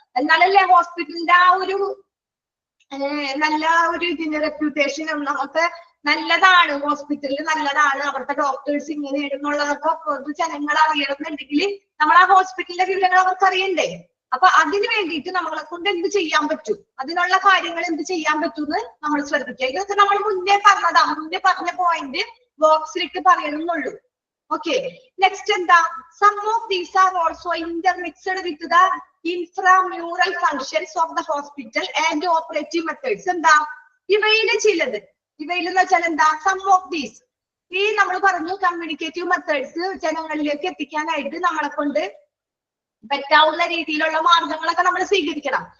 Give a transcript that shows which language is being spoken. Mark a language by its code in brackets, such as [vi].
[ml] എന്നാലല്ലേ ഹോസ്പിറ്റലിന്റെ ആ ഒരു നല്ല ഒരു ഇതിന്റെ റെപ്യൂട്ടേഷൻ നമുക്ക് നല്ലതാണ്, ഹോസ്പിറ്റലിൽ നല്ലതാണ്, അവിടുത്തെ ഡോക്ടേഴ്സ് ഇങ്ങനെ എന്നുള്ളതൊക്കെ പൊതുജനങ്ങൾ അറിയണമെന്നുണ്ടെങ്കിൽ നമ്മൾ ആ ഹോസ്പിറ്റലിന്റെ വിവരങ്ങൾ അവർക്ക് അറിയണ്ടേ. അപ്പൊ അതിന് വേണ്ടിയിട്ട് നമ്മളെ കൊണ്ട് എന്ത് ചെയ്യാൻ പറ്റും, അതിനുള്ള കാര്യങ്ങൾ എന്ത് ചെയ്യാൻ പറ്റുമെന്ന് നമ്മൾ ശ്രദ്ധിക്കുക. ഇതൊക്കെ നമ്മൾ മുന്നേ പറഞ്ഞതാ, മുന്നേ പറഞ്ഞ പോയിന്റ് ബോക്സിലിട്ട് പറയണമെന്നുള്ളൂ. [en] Okay, next [ml] എന്താ, [en] some of these are also intermixed with the intramural functions of the hospital and operative methods. [ml] എന്താ ഇവയില് ചിലത്, ഇവയിലെന്ന് വെച്ചാൽ എന്താ, [en] some of these [ml] ഈ നമ്മൾ പറഞ്ഞു കമ്മ്യൂണിക്കേറ്റീവ് മെത്തേഡ്സ് ജനങ്ങളിലേക്ക് എത്തിക്കാനായിട്ട് നമ്മളെ കൊണ്ട് പറ്റാവുന്ന രീതിയിലുള്ള മാർഗങ്ങളൊക്കെ നമ്മൾ സ്വീകരിക്കണം.